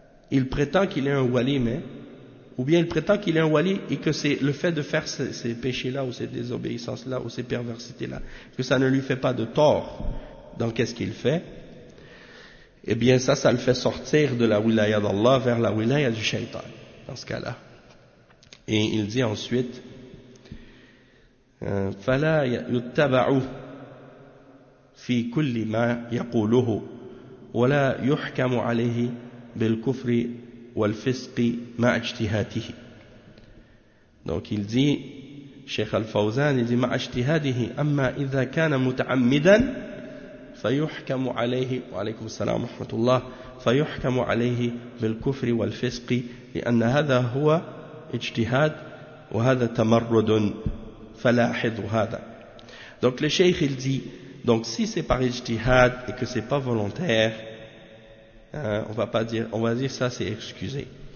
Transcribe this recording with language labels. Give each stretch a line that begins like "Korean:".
French: il prétend qu'il est un wali, ou bien il prétend qu'il est un wali et que c'est le fait de faire ces péchés-là ou ces désobéissances-là ou ces perversités-là, que ça ne lui fait pas de tort dans qu'est-ce qu'il fait, eh bien ça le fait sortir de la wilaya d'Allah vers la wilaya du shaitan, dans ce cas-là. Et il dit ensuite
Arabic: فلا يتبع في كل ما يقوله ولا يحكم عليه بالكفر والفسق مع اجتهاده.
French: Donc il dit, Cheikh Al-Fawzan, il dit
Arabic: مع اجتهاده أما إذا كان متعمدا فيحكم عليه وعليكم السلام ورحمة الله فيحكم عليه بالكفر والفسق لأن هذا هو اجتهاد وهذا تمرد فلاحظ هذا.
French: Donc le Cheikh il dit, donc si c'est par ijtihad et que c'est pas volontaire, on va dire ça c'est excusé.